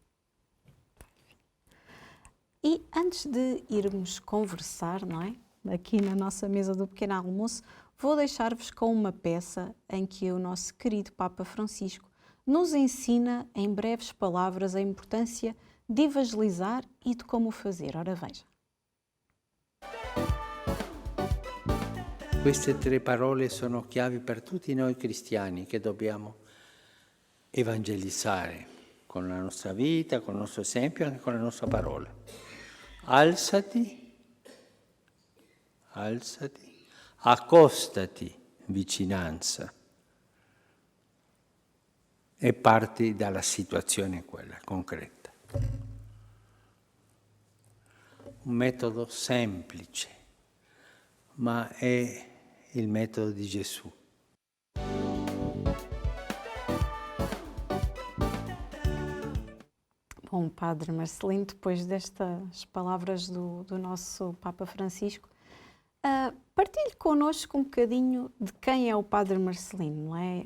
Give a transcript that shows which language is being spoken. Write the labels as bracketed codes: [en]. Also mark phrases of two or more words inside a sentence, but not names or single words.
[pt] E antes de irmos conversar, não é? Aqui na nossa mesa do pequeno almoço, vou deixar-vos com uma peça em que o nosso querido Papa Francisco nos ensina em breves palavras a importância de evangelizar e de como o fazer. Ora, veja. [it] Queste tre parole sono chiavi per tutti noi cristiani che dobbiamo evangelizzare con la nostra vita, con il nostro esempio, anche con la nostra parola. Alzati, alzati, accostati, vicinanza, e parti dalla situazione quella concreta. Un metodo semplice, ma è il metodo di Gesù. [pt] Bom, Padre Marcelino, depois destas palavras do nosso Papa Francisco, partilhe connosco um bocadinho de quem é o Padre Marcelino, não é?